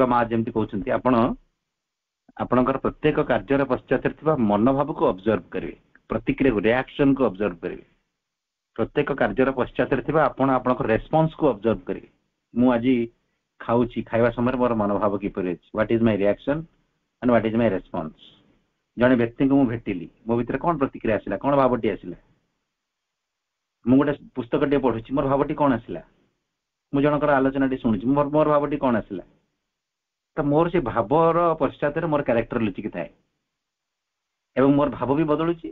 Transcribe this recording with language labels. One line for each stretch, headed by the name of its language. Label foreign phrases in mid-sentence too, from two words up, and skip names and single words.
Odia: ମା ଯେମିତି କହୁଛନ୍ତି, ଆପଣଙ୍କର ପ୍ରତ୍ୟେକ କାର୍ଯ୍ୟର ପଶ୍ଚାତରେ ଥିବା ମନୋଭାବକୁ ଅବଜର୍ଭ କରିବେ, ପ୍ରତିକ୍ରିୟାକୁ, ରିଆକ୍ସନକୁ ଅବଜର୍ଭ କରିବେ। ପ୍ରତ୍ୟେକ କାର୍ଯ୍ୟର ପଶ୍ଚାତରେ ଥିବା ଆପଣଙ୍କ ରେସ୍ପନ୍ସକୁ ଅବଜର୍ଭ କରିବେ। ମୁଁ ଆଜି ଖାଉଛି, ଖାଇବା ସମୟରେ ମୋର ମନୋଭାବ କିପରି ଅଛି,
English: what is my reaction and what is my response.
Odia: ଜଣେ ବ୍ୟକ୍ତିଙ୍କୁ ମୁଁ ଭେଟିଲି, ମୋ ଭିତରେ କଣ ପ୍ରତିକ୍ରିୟା ଆସିଲା, କଣ ଭାବଟି ଆସିଲା? ମୁଁ ଗୋଟେ ପୁସ୍ତକଟିଏ ପଢୁଛି, ମୋର ଭାବଟି କଣ ଆସିଲା? ମୁଁ ଜଣଙ୍କର ଆଲୋଚନାଟି ଶୁଣୁଛି, ମୋର ଭାବଟି କଣ ଆସିଲା? ତ ମୋର ସେ ଭାବର ପଶ୍ଚାତରେ ମୋର କ୍ୟାରେକ୍ଟର ଲୁଚିକି ଥାଏ ଏବଂ ମୋର ଭାବ ବି ବଦଳୁଛି।